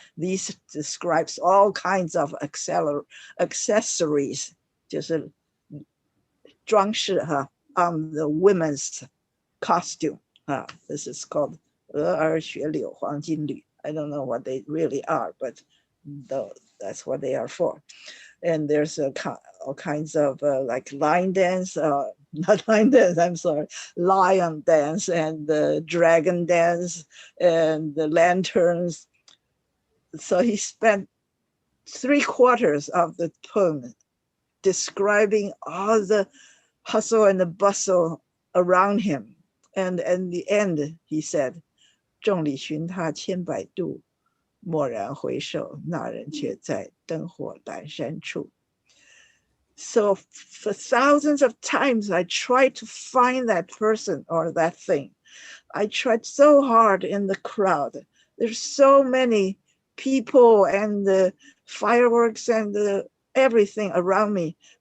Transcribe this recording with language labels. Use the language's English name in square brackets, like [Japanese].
[English] These describes all kinds of accessories, [Chinese] 就是装饰 [English] on the women's costume. This is called [Chinese] 鹅儿雪柳黄金缕. [English] I don't know what they really are, but that's what they are for. And there's all kinds of like line dance, not line dance, I'm sorry, lion dance and dragon dance and the lanterns. So he spent 3/4 of the poem describing all the hustle and the bustle around him. And in the end, he said, [Chinese] 众里寻他千百度，蓦然回首，那人却在灯火阑珊处. [English] So for thousands of times, I tried to find that person or that thing. I tried so hard in the crowd. There's so many people and the fireworks and everything around me.